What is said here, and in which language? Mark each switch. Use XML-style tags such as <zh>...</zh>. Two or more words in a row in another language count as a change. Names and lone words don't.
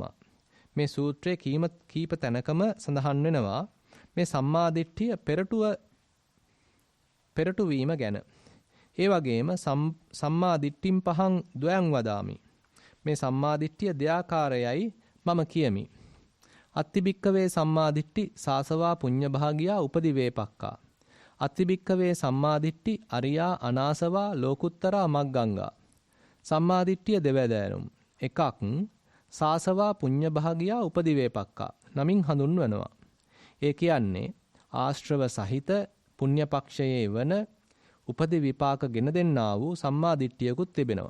<si>මේ සූත්‍රයේ කීප තැනකම සඳහන් වෙනවා මේ සම්මාදිට්ඨිය පෙරටු වීම ගැන. ඒ වගේම</si> <pi>සම්මාදිට්ඨිම් පහං ද්වයං වදාමි.</pi> <si>මේ සම්මාදිට්ඨිය දෙආකාරයයි මම කියමි.</si> <pi>අත්ති භික්ඛවේ සම්මාදිට්ඨි සාසවා පුඤ්ඤ භාගියා උපදි වේපක්කා. අත්ති භික්ඛවේ සම්මාදිට්ඨි අරියා අනාසවා ලෝකුත්තරා මග්ගංගා.</pi> <si>සම්මාදිට්ඨිය දෙවැදෑරුම්. එකක්</si> <pi>සාසවා පුඤ්ඤ භාගියා උපදි වේපක්කා</pi> <si>නමින් හඳුන්වනවා. ඒ කියන්නේ ආශ්‍රව සහිත පුණ්‍ය පක්ෂයේ වන උපදි විපාක ගෙන දෙන්නා වූ සම්මාදිට්ඨියකුත් තිබෙනවා.</si>